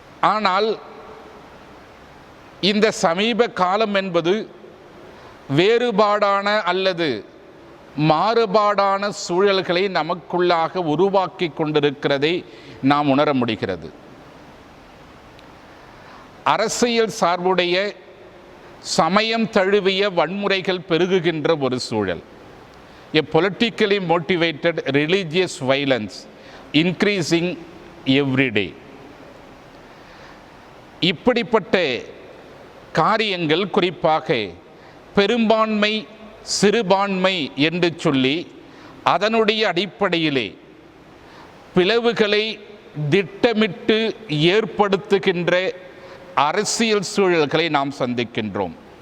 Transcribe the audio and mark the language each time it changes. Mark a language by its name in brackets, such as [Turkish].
[Tamil] ஆனால் இந்த சமீப காலம் என்பது வேறுபாடான அல்லது மாறுபாடான சூழல்களை நமக்குள்ளாக உருவாக்கி கொண்டிருக்கிறதை நாம் உணர முடிகிறது. அரசியல் சார்புடைய சமயம் தழுவிய வன்முறைகள் பெருகுகின்ற ஒரு சூழல். [English] A politically motivated religious violence increasing every day. [Tamil] இப்படிப்பட்ட காரியங்கள் குறிப்பாக பெரும்பான்மை சிறுபான்மை என்று சொல்லி அதனுடைய அடிப்படையிலே பிளவுகளை திட்டமிட்டு ஏற்படுத்துகின்ற அரசியல் சூழல்களை நாம் சந்திக்கின்றோம்.